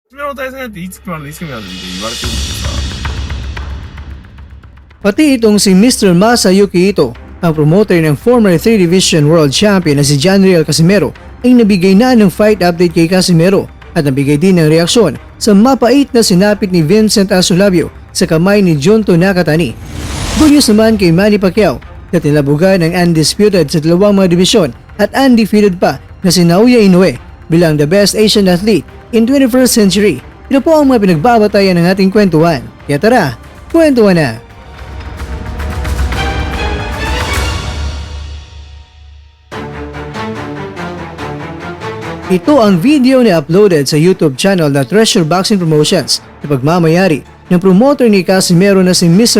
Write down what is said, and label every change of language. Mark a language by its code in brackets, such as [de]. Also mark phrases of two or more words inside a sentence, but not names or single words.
[ja] の対戦なんていつ組まれるいつ組まれるって言われてるんですか。 [tl] Pati itong si Mr. Masayuki Ito, ang promoter ng [en] former 3 Division World Champion [tl] na si Janriel Casimero, ay nabigay na ng fight update kay Casimero at nabigay din ng reaksyon sa mapait na sinapit ni Vincent Asulabio sa kamay ni Junto Nakatani. [en] Good news [tl] naman kay Manny Pacquiao na tinabugan ng undisputed sa dalawang mga dibisyon at undefeated pa na si Naoya Inoue bilang [en] the best Asian athlete in 21st century. [tl] Ito po ang mga pinagbabatayan ng ating kwentuhan. Kaya tara, kwentuhan na! Ito ang video na uploaded sa [en] YouTube channel [tl] na Treasure Boxing Promotions na pagmamayari ng promoter ni Casimero na si Mr.